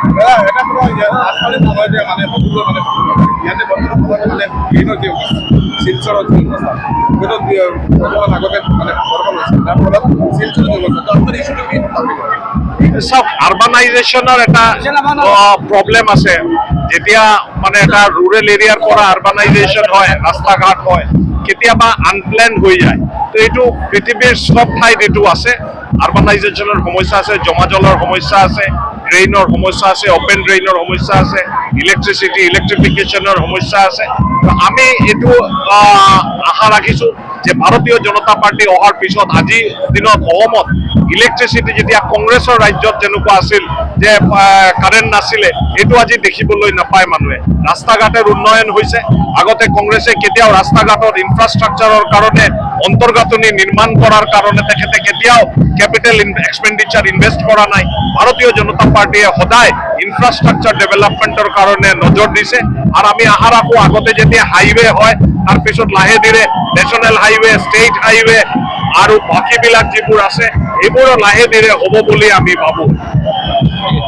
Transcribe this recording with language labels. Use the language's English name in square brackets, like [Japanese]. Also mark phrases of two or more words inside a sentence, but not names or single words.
[Assamese] সব আরবানাইজেশনের একটা প্রবলেম আছে, যেতিয়া মানে এটা [English] rural area [Assamese] পৰা আরবানাইজেশন হয়, রাস্তাঘাট হয়, কেতিয়াবা আনপ্ল্যান হৈ যায়। তো এইটো পৃথিৱীৰ সব ঠাইত এইটো আছে। আরবানাইজেশনের সমস্যা আছে, জমা জলৰ সমস্যা আছে, ড্রেইনৰ সমস্যা আছে, [English] open drain [Assamese] সমস্যা আছে, ইলেকট্রিফিকেশনের সমস্যা আছে। আমি এইটো আশা রাখিছো যে ভারতীয় জনতা পার্টি অহাৰ পিছত আজি দিনত অসমত ইলেকট্রিসিটি যেতিয়া কংগ্রেসৰ ৰাজ্যত যেনেকুৱা আছিল যে কারেন্ট নাছিলে, এইটো আজি দেখিবলৈ নাপায় মানুহে। [Bangla] রাস্তা ঘাটের উন্নয়ন হয়েছে। [Assamese] আগতে কংগ্রেসে কেতিয়াও রাস্তা ঘাটৰ ইনফ্রাস্ট্রাকচাৰৰ কাৰণে অন্তর্গাঁথনি নির্মাণ করার কারণে তেখেতে কেতিয়াও [English] capital expenditure invest [Assamese] করা নাই। ভারতীয় জনতা পার্টিয়ে সদায় [English] infrastructure development [Assamese] কারণে নজর দিছে। আর আমি আশা রাখো আগতে যেতিয়া হাইওয়ে হয়, তার পিছত লাহে ধীরে [English] national highway, state highway [Assamese] আৰু বাকীবিলাক যিবোৰ আছে এইবোৰো লাহে ধীৰে হ'ব বুলি আমি ভাবো।